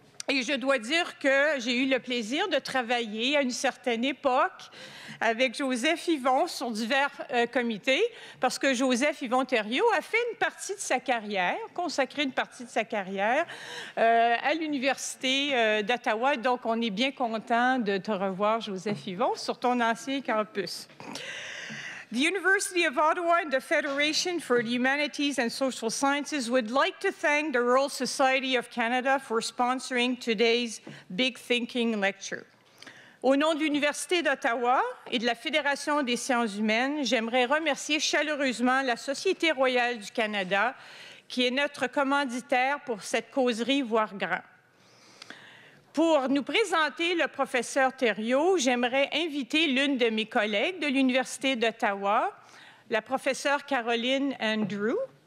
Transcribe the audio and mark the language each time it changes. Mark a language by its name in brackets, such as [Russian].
[French] Et je dois dire que j'ai eu le plaisir de travailler à une certaine époque avec Joseph-Yvon sur divers comités, parce que Joseph-Yvon Thériault a fait une partie de sa carrière, consacré une partie de sa carrière à l'Université d'Ottawa. Donc, on est bien content de te revoir, Joseph-Yvon, sur ton ancien campus. [English] The University of Ottawa and the Federation for the Humanities and Social Sciences would like to thank the Royal Society of Canada for sponsoring today's Big Thinking Lecture. [French] Au nom de l'Université d'Ottawa et de la Fédération des sciences humaines, j'aimerais remercier chaleureusement la Société royale du Canada, qui est notre commanditaire pour cette causerie Voir grand. Pour nous présenter le professeur Thériault, j'aimerais inviter l'une de mes collègues de l'Université d'Ottawa, la professeure Caroline Andrew.